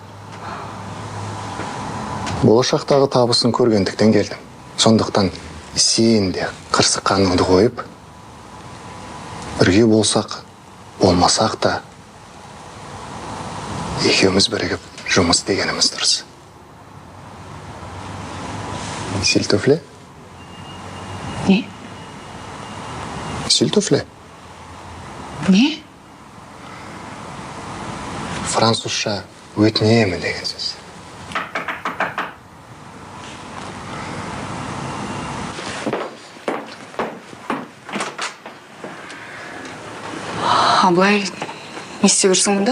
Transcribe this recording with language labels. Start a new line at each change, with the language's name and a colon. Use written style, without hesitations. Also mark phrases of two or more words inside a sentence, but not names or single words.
Kazakh: Болашақтағы табысын көргендіктен келдім. Сондықтан сен де қырсыққаныңды қойып, бірге болсақ, болмасақ та, екеуміз бірігіп жұмыс дегеніміз дұрыс.
French: S'il te plaît?
Kazakh: Не?
French: S'il te plaît?
Kazakh: Не? Французша өтінемін деген сөз. Абылай, не істеп жүрсің мұнда?